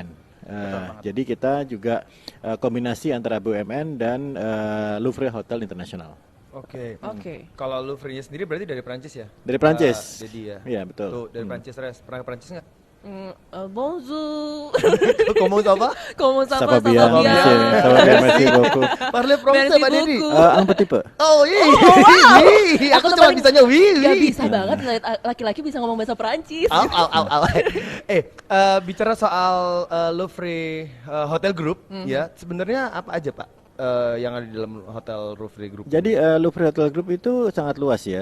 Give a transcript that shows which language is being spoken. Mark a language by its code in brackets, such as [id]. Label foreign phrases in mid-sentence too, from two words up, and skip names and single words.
[id] Jadi kita juga kombinasi antara BUMN dan Louvre Hotel International. Oke. Oke. Kalau Louvre-nya sendiri berarti dari Prancis ya? Dari Prancis. Dedi ya. Iya, betul. Tuh, dari Prancis Res. Pernah ke Prancis nggak? [fr] Bonjour. [id] Ngomong apa? [fr] Comment ça Ça va, va bien, ça va bien? monsieur. Ça va bien, merci beaucoup. Parlez français Merci [id] Pak Dedi. [fr] beaucoup. Un petit peu. [id] Oh iya. Aku Aku tuh cuma paling- bisanya wih. Gak wih. bisa banget ngeliat laki-laki bisa ngomong bahasa Perancis. Au, au, au, au. Bicara soal Louvre Hotel Group, ya sebenarnya apa aja Pak yang ada di dalam Hotel Louvre Group? Jadi Louvre Hotel Group itu sangat luas ya.